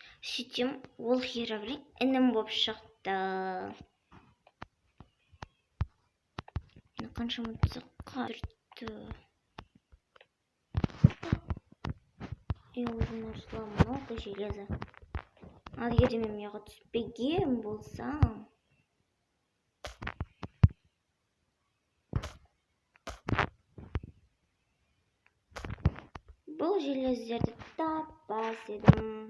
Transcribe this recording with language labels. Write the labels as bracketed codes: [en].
[kk] Сөйтем, ол Херобрин інім боп шықты. Қаншама тұзаққа түртті. [ru] И уже нашла много железа. [kk] Ал егер мен мияға түспеген болсам, бұл желездерді таппас едім.